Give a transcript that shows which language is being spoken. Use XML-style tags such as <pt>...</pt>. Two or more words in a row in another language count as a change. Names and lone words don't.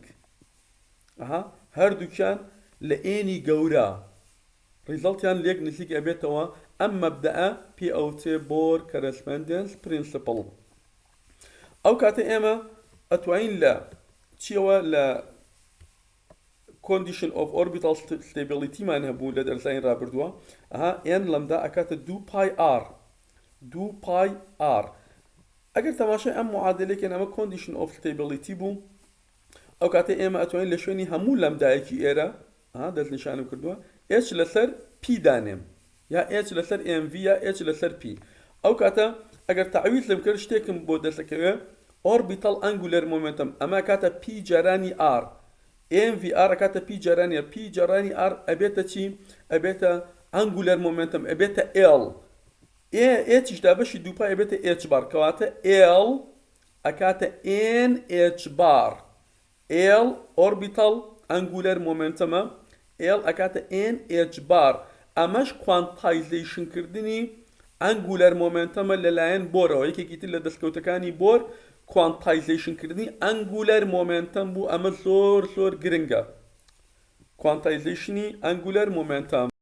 <ckb>هەردووکیان لە ئێنی گەورە ریزڵتیان لێک نزیک ئەبێتەوە. ئەم مەبدەئە پێ ئەوتێ</ckb> <en>Bohr correspondence principle.</en> <ckb>ئەو کاتە ئێمە ئەتوانین لە چیەوە لە</ckb> <en>condition of orbital stability</en> <ckb>مان هەبوو لە دەرزانی ڕابردووە n لەمدا ئەکاتە 2 pi r. ئەگەر تەماشای ئەم معادلەیەکەن ئەمە</ckb> <en>condition of stability</en> <ckb>بوو ئەو کاتە ئێمە ئەتوانین لە شوێنی هەموو لەمدایەکی ئێرە دەستنیشانم کردووە h لەسەر p دانێم یا h لەسەر mv یا h لەسەر p. ئەو کاتە ئەگەر تعویض لەم کرد شتێکم بۆ دەستەکەوێ</ckb> <en>orbital angular momentum</en> <ckb>ئەمە کاتە p جارانی r mvr کاتە p جارانی p جارانی r ئەبێتە چی؟ ئەبێتە</ckb> <en>angular momentum</en> <ckb>ئەبێتە l h دا بەشی دووپا ئەبێتە h بار کەواتە l ئەکاتە n h بار l orbital angular momentum l ئەکاتە n h بار. ئەمەش quantization کردنی</ckb> <en>angular momentum</en> <ckb>لەلایەن بۆرەوە یەکێکی تر لە دەستکەوتەکانی بۆر quantization کردنی</ckb> <en>angular momentum</en> <ckb>بوو. ئەمە زۆر گرنگە</ckb> <en>quantizationi angular momentum.</en>